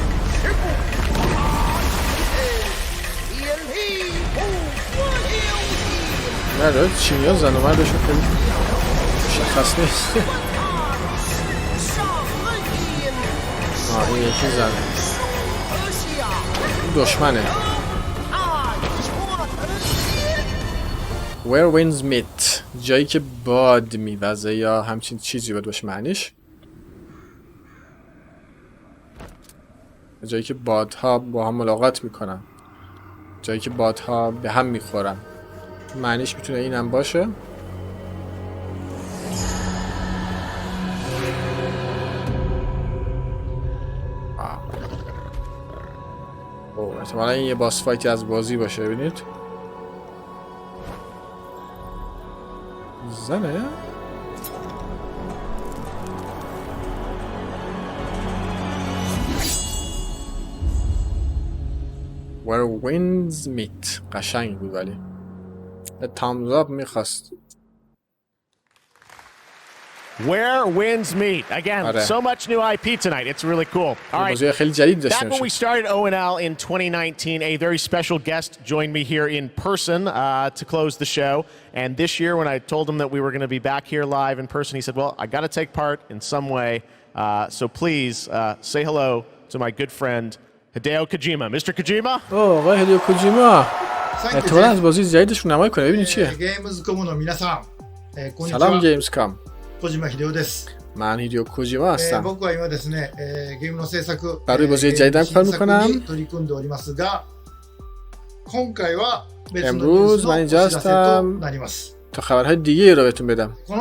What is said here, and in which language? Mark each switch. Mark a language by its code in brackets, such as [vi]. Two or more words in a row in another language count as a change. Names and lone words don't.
[fa] نه چینی ها زن و مردشون خیلی مشخص نیست. این یکی زن دشمنه. Where winds meet جایی که باد میوزه یا همچین چیزی باید باشه معنیش. جایی که بادها با هم ملاقات میکنن، جایی که بادها به هم میخورن. معنیش میتونه اینم باشه. اوه احتمالا این یه باس فایتی از بازی باشه. ببینید زنه. Where winds meet قشنگ بود ولی [en] thumbs up [fa] میخواست. [en] Where winds meet. Again, so much new IP tonight. It's really cool. All right. Back when we started ONL in 2019, a very special guest joined me here in person to close the show. And this year, when I told him that we were going to be back here live in person, he said, well, I got to take part in some way. So please say hello to my good friend, Hideo Kojima. Mr. Kojima? Oh, Hideo Kojima. [fa] احتمالا از بازی جدیدشون نمایی کنه. ببینید چیه. سلام گیمزکام. من هیدیو کوجیما هستم. برای بازی جدیدم کار میکنم. امروز من اینجا هستم تا خبرهای دیگه رو بهتون بدم.